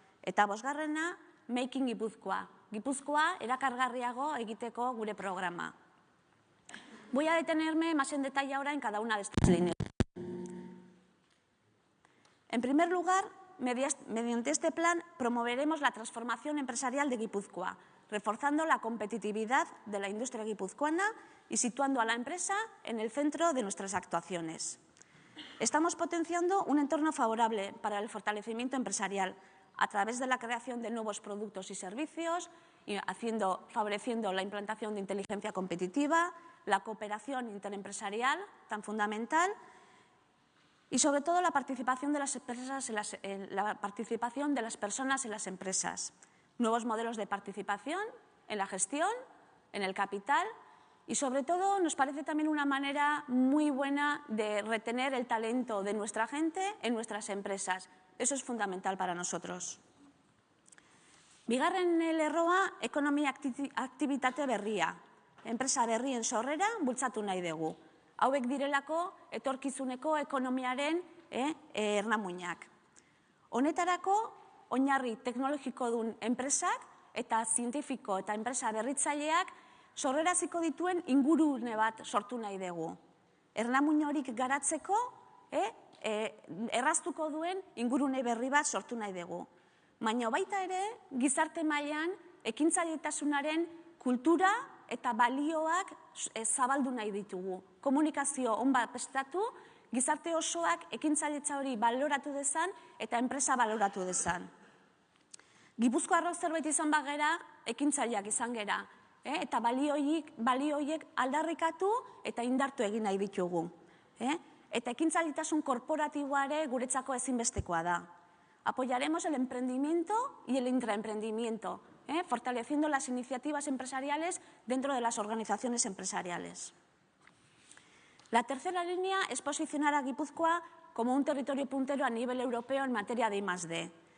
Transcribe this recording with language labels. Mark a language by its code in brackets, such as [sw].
[eu] Eta bosgarrena, Making Guipúzcoa, Gipuzkoa erakargarriago egiteko gure programa. [es] Voy a detenerme más en detalle ahora en cada una de estas líneas. En primer lugar, mediante este plan promoveremos la transformación empresarial de Guipúzcoa, reforzando la competitividad de la industria guipuzcoana y situando a la empresa en el centro de nuestras actuaciones. Estamos potenciando un entorno favorable para el fortalecimiento empresarial a través de la creación de nuevos productos y servicios, y favoreciendo la implantación de inteligencia competitiva, la cooperación interempresarial, tan fundamental, y sobre todo la participación de las personas en las empresas. Nuevos modelos de participación en la gestión, en el capital Y sobre todo nos parece también una manera muy buena de retener el talento de nuestra gente en nuestras empresas. Eso es fundamental para nosotros. [eu] Bigarren lerroa, ekonomia aktibitate berria. Enpresa berrien sorrera bultzatu nahi dugu. Hauek direlako etorkizuneko ekonomiaren ernamuinak. Honetarako, oinarri teknologiko duen enpresak eta zientifiko eta enpresa berritzaileak sorreraziko dituen ingurune bat sortu nahi dugu. Ernamuin horik garatzeko erraztuko duen ingurune berri bat sortu nahi dugu. Baina baita ere, gizarte mailan ekintzailetasunaren kultura eta balioak zabaldu nahi ditugu. Komunikazio on bat prestatu, gizarte osoak ekintzailetza hori baloratu dezan eta enpresa baloratu dezan. Gipuzkoarrok zerbait izan bagera, ekintzaileak izan gera. Eta balioiek aldarrikatu eta indartu egin nahi ditugu. Eta ekintzailetasun korporatiboa ere guretzako ezinbestekoa da. [es] Apoyaremos el emprendimiento y el intraemprendimiento, fortaleciendo las iniciativas empresariales dentro de las organizaciones empresariales. La tercera línea es posicionar a Guipúzcoa como un territorio puntero a nivel europeo en materia de I+D.